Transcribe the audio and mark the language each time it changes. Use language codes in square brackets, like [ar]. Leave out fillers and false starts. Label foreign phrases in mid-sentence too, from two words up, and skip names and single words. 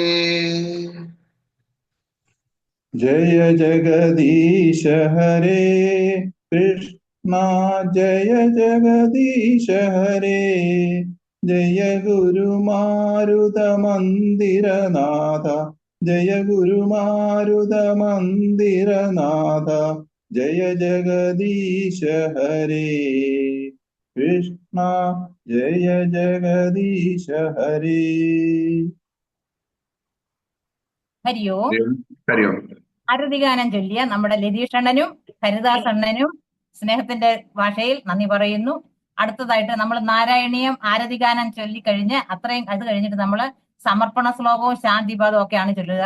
[hi] जय जगदीश हरे कृष्णा जय जगदीश हरे जय गुरु मारुत मंदिर नाथ जय गुरु मारुत मंदिर नाथ जय जगदीश हरे कृष्णा जय जगदीश हरे [ml] ഹരിയോ. ഹരി ഓം. ആരതിഗാനം ചൊല്ലിയ നമ്മുടെ ലതീഷ് അണ്ണനും ഹരിദാസ് അണ്ണനും സ്നേഹത്തിന്റെ ഭാഷയിൽ നന്ദി പറയുന്നു. അടുത്തതായിട്ട് നമ്മൾ നാരായണീയം ആരതിഗാനം ചൊല്ലിക്കഴിഞ്ഞ് അത്രയും അത് കഴിഞ്ഞിട്ട് നമ്മൾ സമർപ്പണ ശ്ലോകവും ശാന്തിപാദവും ഒക്കെയാണ് ചൊല്ലുക.